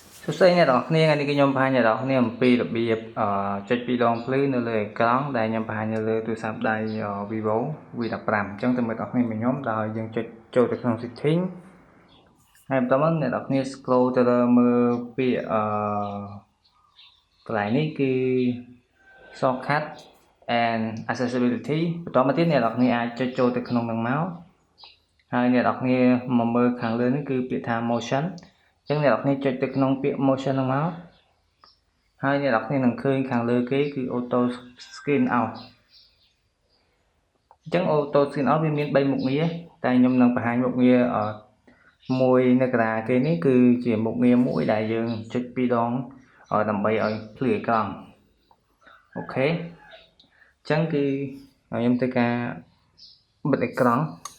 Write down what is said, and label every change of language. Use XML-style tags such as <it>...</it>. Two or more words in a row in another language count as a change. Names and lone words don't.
<km>សួស្តីអ្នកនរគ្នាថ្ងៃនេះខ្ញុំបង្ហាញអ្នកនរគ្នាអំពីរបៀបចុចពីរដងភ្លឺនៅលើអេក្រង់ដែលខ្ញុំបង្ហាញនៅលើទូរស័ព្ទ ដៃ Vivo V15 អញ្ចឹងទៅមើលអ្នកនរគ្នាមកខ្ញុំដោយយើងចុចចូលទៅក្នុង setting ហើយបន្តមកអ្នកនរគ្នា scroll ទៅលើមើលពាក្យកន្លែងនេះគឺ</km> <en>shortcut and accessibility</en> <km>បន្តមកទៀតអ្នកនរគ្នាអាចចុចចូលទៅក្នុងនឹងមកហើយអ្នកនរគ្នាមកមើលខាងលើនេះគឺពាក្យថា motion អញ្ចឹងអ្នកនរគ្នាចុចទៅក្នុងពាក្យ motion ហ្នឹងមកហើយអ្នកនរគ្នានឹងឃើញខាងលើគេគឺ</km> <en>auto scan out</en> <km>អញ្ចឹង</km> <en>auto scan out</en> <km>វាមាន3មុខងារតែខ្ញុំនឹងបង្ហាញមុខងារមួយនៅកណ្ដាលគេនេះគឺជាមុខងារមួយដែលយើងចុចពីរដងដើម្បីឲ្យភ្លឺអេក្រង់អូខេអញ្ចឹងគឺខ្ញុំធ្វើការបិទអេក្រង់</km>